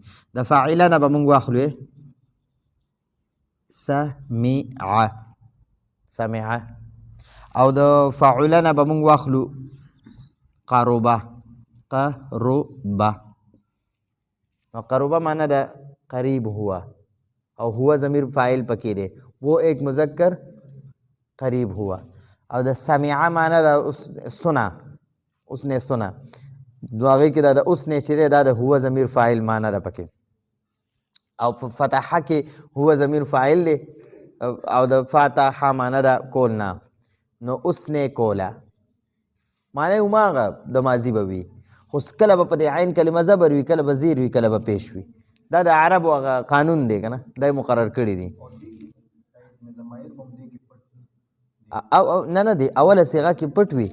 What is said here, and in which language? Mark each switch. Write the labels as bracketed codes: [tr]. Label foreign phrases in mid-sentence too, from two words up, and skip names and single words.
[ps] د فاعله نه به مونږ واخلو سمعه، او د فاعله نه به مونږ واخلو قربه. نو قربه معنی ده [ur] قریب ہوا، [ps] او هو ضمیر فاعل پکې دی، [ur] وہ ایک مذکر قریب ہوا. [ps] او د سمعه معنی ده [ur] سنا، اس نے سنا. [ps] نو هغې کې دا د [ur] اس نے [ps] چې دی دا د هو ضمیر فاعل معنی ده پکې. او په فتحه کې هو ضمیر فاعل دی، او د فتحه معنی ده کولنا. نو [ur] اس نے کولا [ps] معنی هماغه د ماضي به وي، خو کله به په دې عین کلمه زبر وي، کله به زیر وي، کله به پیش وي. دا د عربو هغه قانون دی که نه، دا یې مقرر کړي دي. او نه دی اوله صیغه کې پټ وي.